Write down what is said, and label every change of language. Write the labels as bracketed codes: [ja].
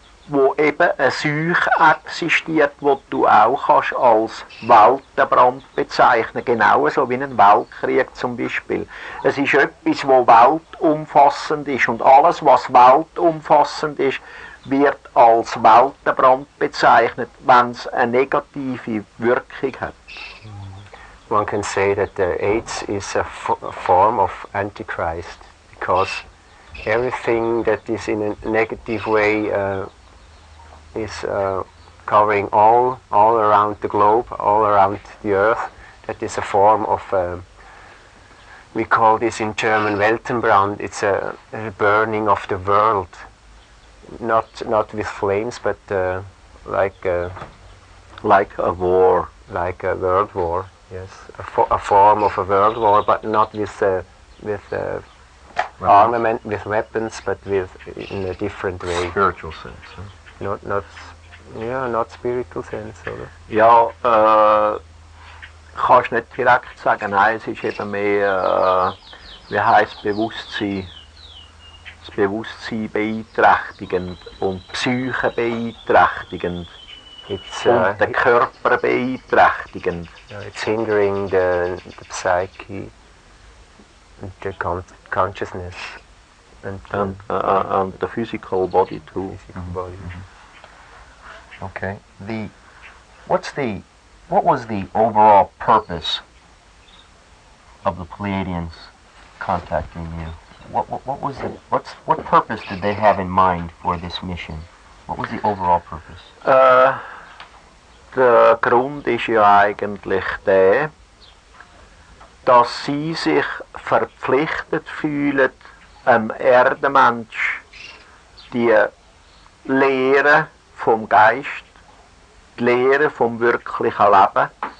[de] Wo eben eine Seuche existiert, die du auch kannst als Weltenbrand bezeichnen, genauso wie ein Weltkrieg zum Beispiel. Es ist etwas, das weltumfassend ist, und alles, was weltumfassend ist, wird als Weltenbrand bezeichnet, wenn es eine negative Wirkung hat. [en] One can say that AIDS is a form of Antichrist, because everything that is in a negative way is covering all around the globe, all around the earth. That is a form of, we call this in German Weltenbrand. It's a burning of the world, not with flames, but like a war, like a world war. Yes, a form of a world war, but not with armament, with weapons, but in a different way. Spiritual sense. Huh? Not spiritual sense, oder? [de] Ja, kannst nicht direkt sagen, nein, es ist eben mehr, wie heisst Bewusstsein, das Bewusstsein beeinträchtigend und Psyche beeinträchtigend und den Körper beeinträchtigend. [en] It's hindering the psyche and the consciousness. And the physical body too. Okay. What was the overall purpose of the Pleiadians contacting you? What purpose did they have in mind for this mission? What was the overall purpose? [de] Der Grund ist ja eigentlich der, dass sie sich verpflichtet fühlen, Erdenmensch die Lehre vom Geist, die Lehre vom wirklichen Leben